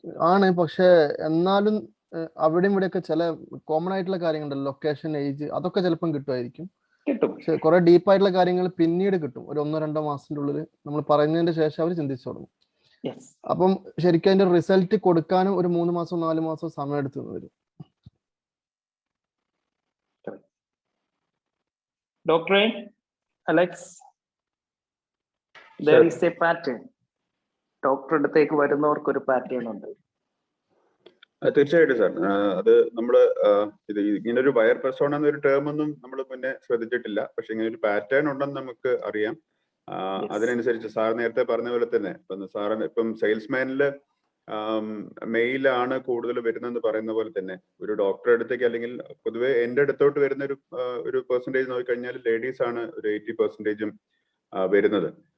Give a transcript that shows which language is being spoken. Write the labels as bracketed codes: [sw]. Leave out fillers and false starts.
[ml] ആണ്, പക്ഷെ എന്നാലും അവിടെയും ഇവിടെയൊക്കെ ചില കോമൺ ആയിട്ടുള്ള കാര്യങ്ങളുണ്ടല്ലോ, ലൊക്കേഷൻ, ഏജ്, അതൊക്കെ ചിലപ്പം കിട്ടുമായിരിക്കും. കിട്ടും. പക്ഷെ കുറെ ഡീപ്പായിട്ടുള്ള കാര്യങ്ങൾ പിന്നീട് കിട്ടും. ഒരു 1-2 മാസത്തിന്റെ ഉള്ളിൽ നമ്മൾ പറയുന്നതിന്റെ ശേഷം അവർ ചിന്തിച്ചു തുടങ്ങും. അപ്പം ശരിക്കും അതിന്റെ റിസൾട്ട് കൊടുക്കാനും ഒരു 3 മാസം 4 മാസം സമയം എടുത്തു വരും. [en] Doctor Alex, there is a pattern. [ml] Doctor അടുത്തേക്ക് വരുന്നവർക്ക് ഒരു പാറ്റേൺ ഉണ്ട്. തീർച്ചയായിട്ടും സാർ. അത് നമ്മള് ഇത് ഇങ്ങനെ ഒരു ബയർ പെർസോണ എന്നൊരു ടേം ഒന്നും നമ്മൾ പിന്നെ ശ്രദ്ധിച്ചിട്ടില്ല. പക്ഷെ ഇങ്ങനെ ഒരു പാറ്റേൺ ഉണ്ടെന്ന് നമുക്ക് അറിയാം. അതിനനുസരിച്ച് സാർ നേരത്തെ പറഞ്ഞ പോലെ തന്നെ സാറിന് ഇപ്പം സെയിൽസ്മാനില് മെയിലാണ് കൂടുതൽ വരുന്നതെന്ന് പറയുന്ന പോലെ തന്നെ ഒരു ഡോക്ടറുടെ അടുത്തേക്ക് അല്ലെങ്കിൽ പൊതുവെ എൻ്റെ അടുത്തോട്ട് വരുന്ന ഒരു പെർസെൻറ്റേജ് നോക്കിക്കഴിഞ്ഞാൽ ലേഡീസ് ആണ് ഒരു 80% വരുന്നത്.